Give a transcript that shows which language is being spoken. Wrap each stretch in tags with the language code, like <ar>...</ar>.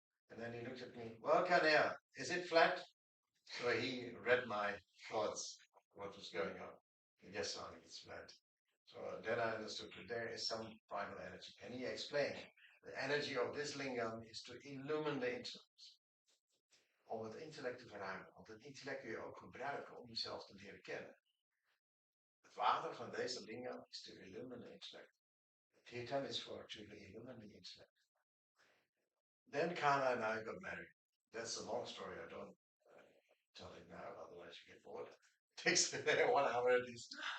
<en>And then he looked at me, well, Kannaiah, is it flat? So he read my thoughts, what was going on. Yes, Swami, it's flat. So then I understood that there is some primal energy. And he explained, the energy of this lingam is to illumine the intellect.</en> <nl>Om het intellect te verruimen. Want het intellect kun je ook gebruiken om jezelf te leren kennen. Het water van deze lingam is</nl> <en>to illumine the intellect. Tirtan is for to illumine the intellect. Then Kana and I got married. That's a long story. I don't tell it now, otherwise you get bored. It takes 1 hour at least.</en>